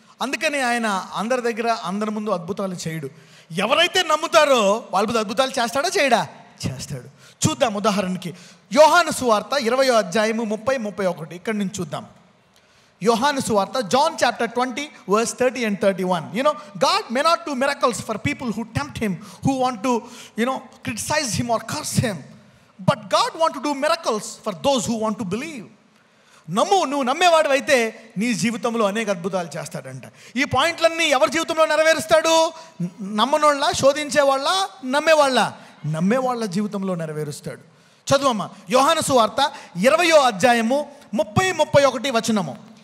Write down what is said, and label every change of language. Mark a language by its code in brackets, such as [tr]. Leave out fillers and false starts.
[te] అందుకని ఆయన అందరి దగ్గర అందరి ముందు అద్భుతాలు చేయడు. ఎవరైతే నమ్ముతారో వాళ్ళ మీద అద్భుతాలు చేస్తాడా చేయడా? చేస్తాడు. చూద్దాం. ఉదాహరణకి యోహాను సువార్త 20వ అధ్యాయము 30-31 ఇక్కడ నుంచి చూద్దాం. యోహాను సువార్త, [en] John chapter 20 verse 30 and 31. God may not do miracles for people who tempt him, who want to criticize him or curse him, but God want to do miracles for those who want to believe. [te] నువ్వు నమ్మేవాడు అయితే నీ జీవితంలో అనేక అద్భుతాలు చేస్తాడంట. ఈ పాయింట్లన్నీ ఎవరి జీవితంలో నెరవేరుస్తాడు? నమ్మనోళ్ళ, శోధించేవాళ్ళ, నమ్మేవాళ్ళ జీవితంలో నెరవేరుస్తాడు. చదువమ్మా యోహాను సువార్త 20వ అధ్యాయము 30-31 వచనము.